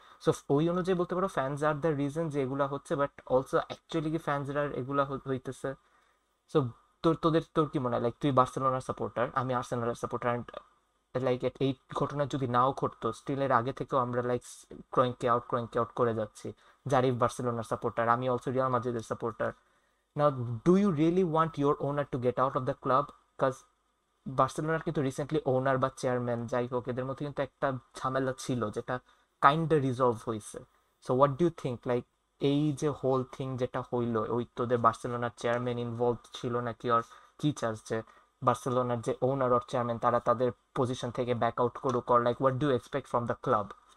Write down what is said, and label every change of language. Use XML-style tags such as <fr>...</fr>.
<bn>So ওই অনুযায়ী বলতে পারো ফ্যানস আর দ্য রিজন যে এগুলা হচ্ছে, বাট অলসো অ্যাকচুয়ালি কি ফ্যানসরা এগুলা হইতেছে। সো তোর কি মনে হয়, লাইক তুই বার্সেলোনার সাপোর্টার, আমি আর্সেনালের সাপোর্টার, অ্যান্ড লাইক এই ঘটনা যদি নাও ঘটতো স্টিল এর আগে থেকেও আমরা লাইক ক্রয়কে আউট করে যাচ্ছি। জারিফ বার্সেলোনার সাপোর্টার, আমি অলসো রিয়াল মাদ্রিদের supporter.</bn> <en>Now, do you really want your owner to get out of the club?</en> <bn>Because বার্সেলোনার কিন্তু রিসেন্টলি ওনার বা চেয়ারম্যান যাই হোক এদের মধ্যে কিন্তু একটা ঝামেলা ছিল যেটা কাইন্ড রিজলভ হয়েছে।</bn> <en>so what do you think,</en> <bn>like এই যে হোল থিং যেটা হইলো, ওই তোদের বার্সেলোনার চেয়ারম্যান ইনভলভ ছিল নাকি, আর কি চাস যে বার্সেলোনার যে ওনার আর চেয়ারম্যান তারা তাদের পজিশন থেকে ব্যাক আউট করুক,</bn> <en>Or like what do expect from the club?</en>